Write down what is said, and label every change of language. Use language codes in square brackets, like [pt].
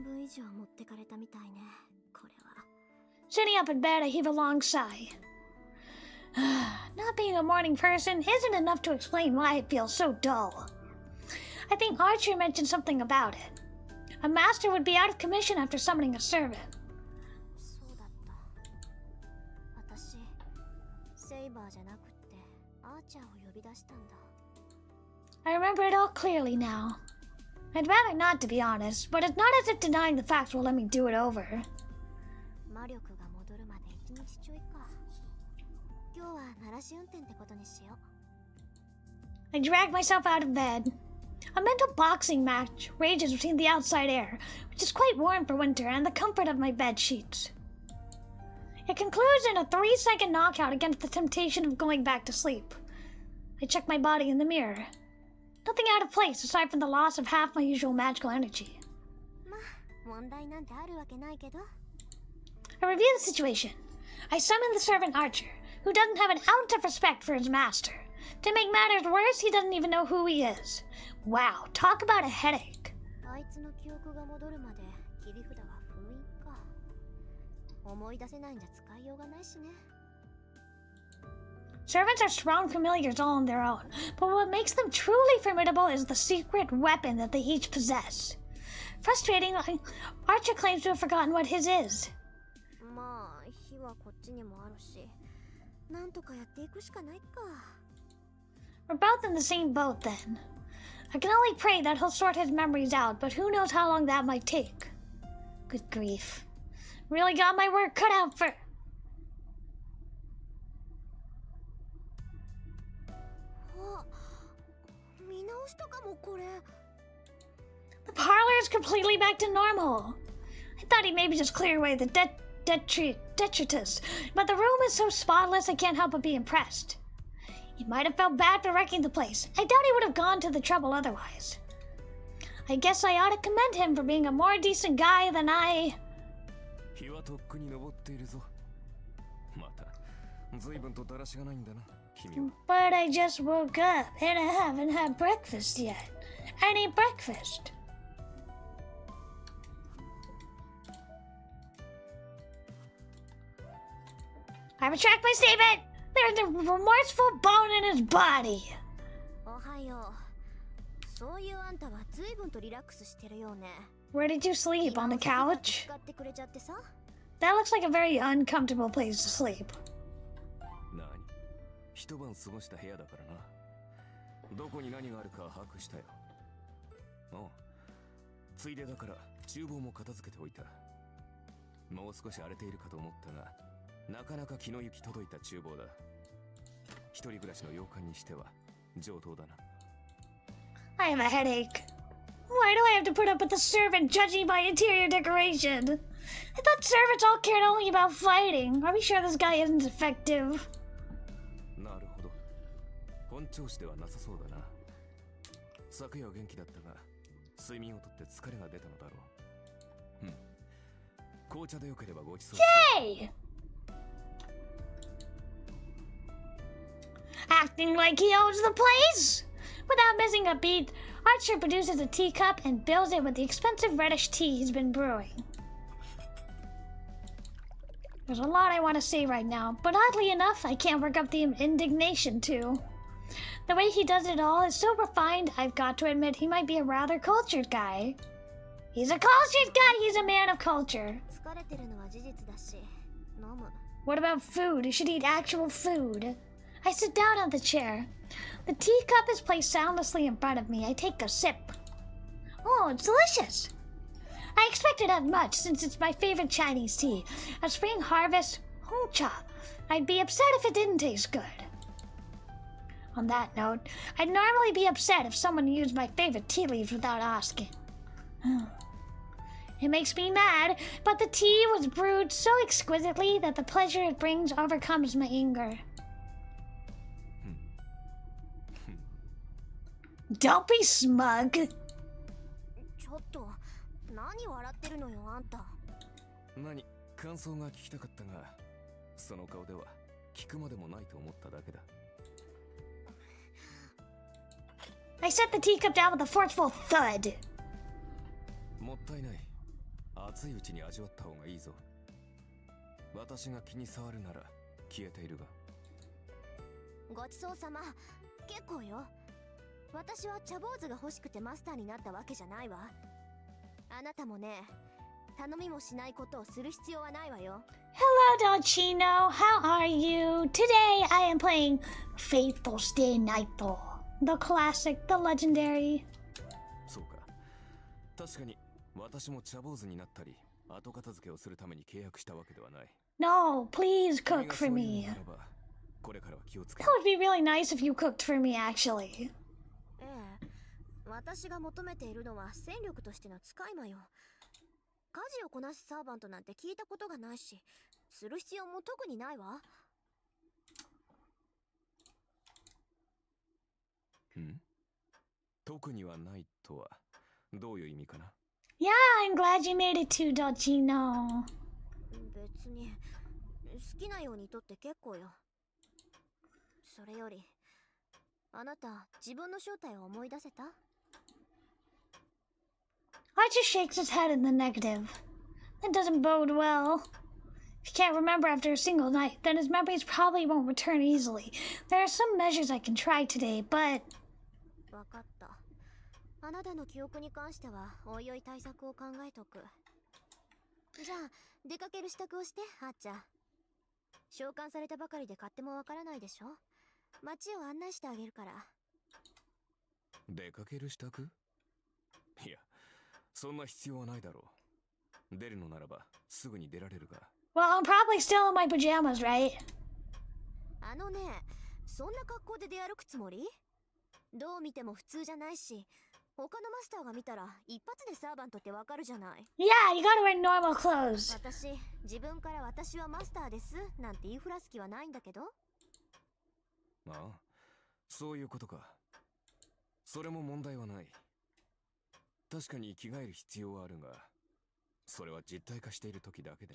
[ja] 上持ってかれたみたいね、これは。 [en] Sitting up in bed, I heave a long sigh. Not being a morning person isn't enough to explain why it feels so dull. I think Archer mentioned something about it. A master would be out of commission after summoning a servant. [ja] そうだった。私、セイバーじゃなくってアーチャーを呼び出したんだ。 [en] I remember it all clearly now. I'd rather not, to be honest, but it's not as if denying the facts will let me do it over. [ja] 魔力が戻るまで1日ちょいか。今日は鳴らし運転ってことにしよう。 [en] I drag myself out of bed. A mental boxing match rages between the outside air, which is quite warm for winter, and the comfort of my bed sheets. It concludes in a 3-second knockout against the temptation of going back to sleep. I check my body in the mirror. Nothing out of place aside from the loss of half my usual magical energy. [ja] まあ、問題なんてあるわけないけど。 [en] I review the situation. I summon the servant Archer, who doesn't have an ounce of respect for his master. To make matters worse, he doesn't even know who he is. Wow, talk about a headache. [ja] あいつの記憶が戻るまで切り札は封印か。思い出せないんじゃ使いようがないしね。 [en] Servants are strong familiars all on their own, but what makes them truly formidable is the secret weapon that they each possess. Frustratingly, Archer claims to have forgotten what his is. [ja] まあ、火はこっちにもあるし、なんとかやっていくしかないか。 [en] We're both in the same boat then. I can only pray that he'll sort his memories out, but who knows how long that might take. Good grief. Really got my work cut out for... [ja] あ、見直したかもこれ。 [en] The parlor is completely back to normal. I thought he'd maybe just clear away the detritus, but the room is so spotless I can't help but be impressed. He might have felt bad for wrecking the place. I doubt he would have gone to the trouble otherwise. I guess I ought to commend him for being a more decent guy than I... [ja] 日はとっくに昇っているぞ。また、随分とだらしがないんだな、君は。 [en] But I just woke up and I haven't had breakfast yet. I need breakfast. I retract my statement. There's a remorseful bone in his body. [ja] おはよう。そういうあんたは随分とリラックスしてるよね。 [en] Where did you sleep? On the couch? [ja] 使ってくれちゃってさ。 [en] That looks like a very uncomfortable place to sleep. [ja] なに、一晩過ごした部屋だからな。どこに何があるか把握したよ。ああ、ついでだから厨房も片付けておいた。もう少し荒れているかと思ったが、なかなか気の行き届いた厨房だ。一人暮らしの洋館にしては上等だな。 [en] I have a headache. Why do I have to put up with a servant judging my interior decoration? I thought servants all cared only about fighting. Are we sure this guy isn't effective? [ja] なるほど。本調子ではなさそうだな。昨夜は元気だったが、睡眠をとって疲れが出たのだろう。紅茶でよければごちそう。 [en] Hey! Acting like he owns the place! Without missing a beat, Archer produces a teacup and fills it with the expensive reddish tea he's been brewing. There's a lot I want to say right now, but oddly enough, I can't work up the indignation too. The way he does it all is so refined, I've got to admit he might be a rather cultured guy. He's a cultured guy, he's a man of culture. [ja] 疲れてるのは事実だし、飲む。 [en] What about food? You should eat actual food. I sit down on the chair. The teacup is placed soundlessly in front of me. I take a sip. Oh, it's delicious. I expected as much since it's my favorite Chinese tea. A spring harvest hongcha. I'd be upset if it didn't taste good. On that note, I'd normally be upset if someone used my favorite tea leaves without asking. It makes me mad, but the tea was brewed so exquisitely that the pleasure it brings overcomes my anger. Don't be smug. [ja] ちょっと、何笑ってるのよ、あんた。何、感想が聞きたかったが、その顔では聞くまでもないと思っただけだ。 [en] I set the teacup down with a forceful thud. [ja] もったいない。熱いうちに味わった方がいいぞ。私が気に障るなら消えているが。ごちそうさま。結構よ。私は茶坊主が欲しくてマスターになったわけじゃないわ。あなたもね、頼みもしないことをする必要はないわよ。 [en] Hello, Dolcino. How are you? Today I am playing Fate, Stay Night. The classic, the legendary. [ja] そうか。確かに私も茶坊主になったり後片付けをするために契約したわけではない。 [en] No, please [ja] 君 [en] cook [ja] が [en] for [ja] そういう [en] me. [ja] のならばこれからは気をつけ [en] That would be really nice if you cooked for me, actually. [ja] ええ、私が求めているのは戦力としての使い魔よ。家事をこなすサーバントなんて聞いたことがないし、する必要も特にないわ。特にはないとはどういう意味かな。 [en] Yeah, I'm glad you made it too, Dolcino. [ja] 別に好きなようにとって結構よ。それよりあなた自分の正体を思い出せた？ [en] Archer shakes his head in the negative. That doesn't bode well. If he can't remember after a single night, then his memories probably won't return easily. There are some measures I can try today, but... [ja] わかった。あなたの記憶に関してはおいおい対策を考えとく。じゃあ出かける支度をしてはっちゃん。召喚されたばかりで勝手もわからないでしょ。街を案内してあげるから。出かける支度？いや、そんな必要はないだろう。出るのならばすぐに出られるが。 [en] Well, I'm probably still in my pajamas, right? [ja] あのね、そんな格好で出歩くつもり？どう見ても普通じゃないし、他のマスターが見たら一発でサーバントってわかるじゃない。 [en] Yeah, you gotta wear normal clothes. [ja] 自分から私はマスターですなんて言いふらす気はないんだけど。ああ、そういうことか。それも問題はない。確かに着替える必要はあるが、それは実体化している時だけで。